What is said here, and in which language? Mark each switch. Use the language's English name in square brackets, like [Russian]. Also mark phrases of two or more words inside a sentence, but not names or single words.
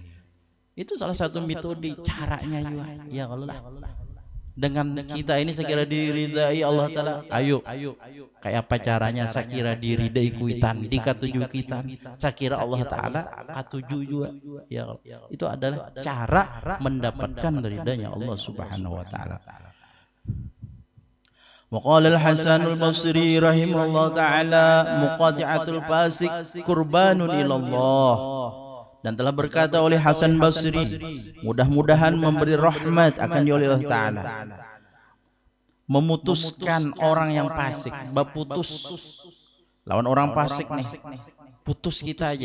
[Banjar] Itu salah satu metode caranya juga. Ya kalau lah dengan kita ini sekira diridai Allah Ta'ala, ayo kayak apa caranya sekira diridai kuitan dikatuju kita sekira Allah Ta'ala katuju juga ya, itu adalah cara mendapatkan ridanya Allah [Arabic] سبحانه وتعالى. وقال الحسن البصري رحمه الله تعالى مقاطعة الفاسق قربان إلى الله. [Banjar] Dan telah berkata oleh Hasan Basri, mudah-mudahan memberi rahmat akan Allah Ta'ala, memutuskan orang yang fasik, berputus lawan orang fasik nih, putus kita aja.